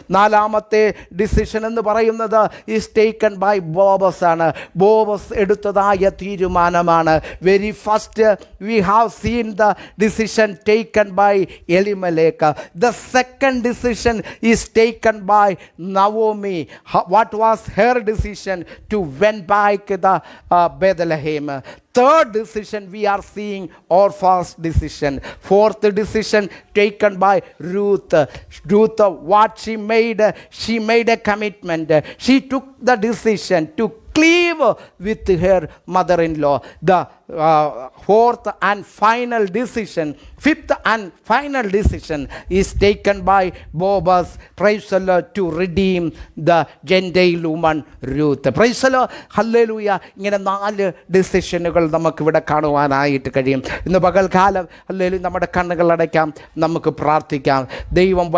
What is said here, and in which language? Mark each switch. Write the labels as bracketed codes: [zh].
[ml] നാലാമത്തെ ഡിസിഷൻ എന്ന് പറയുന്നത് [en] is taken by Boaz [ml] ആണ്. ബോബസ് എടുത്തതായ തീരുമാനമാണ്. [en] Very first we have seen the decision taken by Elimelech. The second decision is taken by Naomi. What was her decision? To went back the Bethlehem. Third decision we are seeing Orpha's decision. Fourth decision taken by Ruth. Ruth, what she made a commitment. She took the decision to cleave with her mother-in-law. The fourth and final decision, fifth and final decision is taken by Boaz, praise the Lord, to redeem the Gentile woman Ruth. Praise the Lord, hallelujah. [ml] ഇങ്ങനെ 4 ഡിസിഷനുകൾ നമുക്കിവിടെ കാണുവാനായിട്ട് കഴിയും. ഇന്ന് പകൽക്കാലം hallelujah നമ്മുടെ കണ്ണുകൾ അടയ്ക്കാം, നമുക്ക് പ്രാർത്ഥിക്കാം. ദൈവം